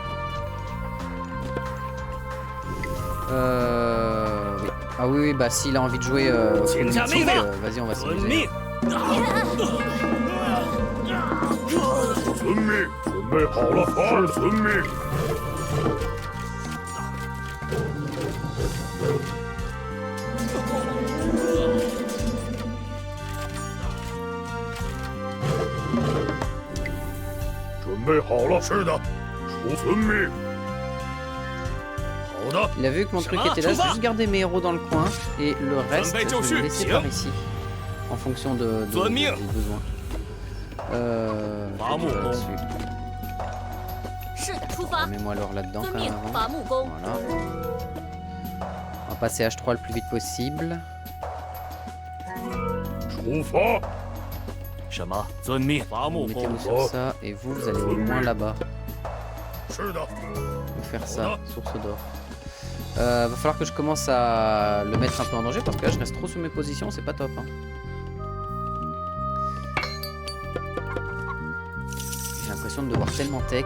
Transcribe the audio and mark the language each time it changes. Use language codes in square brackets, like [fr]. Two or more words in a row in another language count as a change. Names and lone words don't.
[fr] Oui. Ah oui, bah s'il a envie de jouer vas-y, on va s'amuser. [zh] 遵命，准备好了，是遵命。准备好了，是的，出遵命。好的。 [fr] Il a vu que mon truc était là, je vais juste garder mes héros dans le coin et le reste, je vais le laisser par ici. En fonction des besoins. Mets-moi l'or là-dedans quand même avant. Voilà. On va passer H3 le plus vite possible. [zh] 出发。什么？遵命。伐木工。 [fr] Mettez-vous sur ça et vous, vous allez au loin là-bas. [zh] 是的。 [fr] Je vais faire ça, source d'or. Va falloir que je commence à le mettre un peu en danger parce que là je reste trop sur mes positions, c'est pas top. Hein. J'ai l'impression de devoir tellement tech.